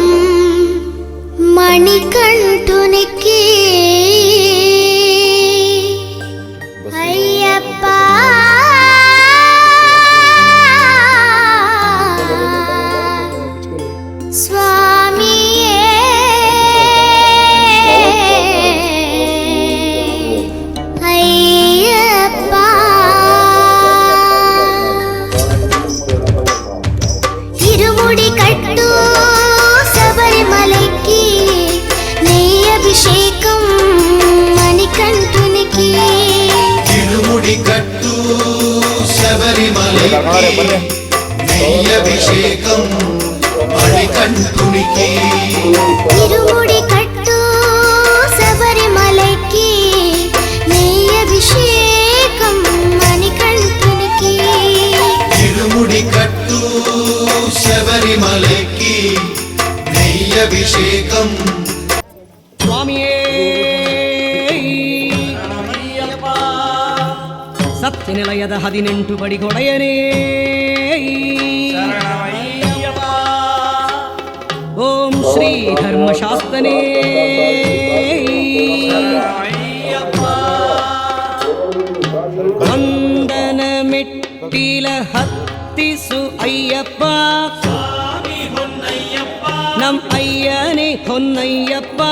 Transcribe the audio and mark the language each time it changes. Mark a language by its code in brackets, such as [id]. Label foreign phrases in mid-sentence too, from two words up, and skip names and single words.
[te] మణికంఠునికి అయ్యప్పా స్వామియే అయ్యప్పా ఇరుముడి కట్టు శబరిమలైకి అభిషేకం మణికంఠునికి తిరుముడి కట్టు శబరిమలైకి నెయ్యభిషేకం మణికంఠునికి ఇరుముడి కట్టు శబరిమలైకి నెయ్యభిషేకం మణికంఠునికి తిరుముడి కట్టు శబరిమలైకి నెయ్యభిషేకం [kn] స్వామియే ಸತ್ಯನಿಲಯದ 18 ಬಡಿಗೊಡೆಯನೇ ಓಂ ಶ್ರೀ ಧರ್ಮಶಾಸ್ತ್ರನೇ ವಂದನ ಮೆಟ್ಟಿಲ ಹತ್ತಿಸು ಅಯ್ಯಪ್ಪ ನಮ್ ಅಯ್ಯನೇ ಹೊನ್ನಯ್ಯಪ್ಪ